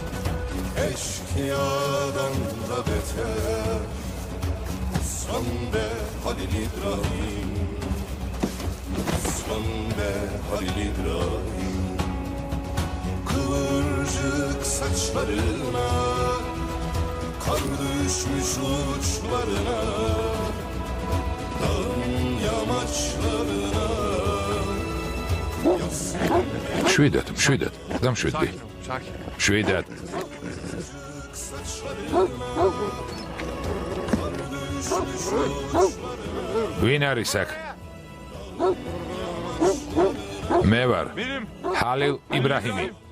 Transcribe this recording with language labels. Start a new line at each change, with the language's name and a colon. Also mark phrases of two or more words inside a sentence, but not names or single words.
Turkish: Eşkıyadan da beter, san be Halil İbrahim, san be Halil İbrahim. Kıvırcık saçlarına, kar düşmüş uçlarına, dağın
Georgian: შვიდად, დამშვიდდი. შვიდად. ვინ არის აქ? მე ვარ. ჰალილ იბრაჰიმი.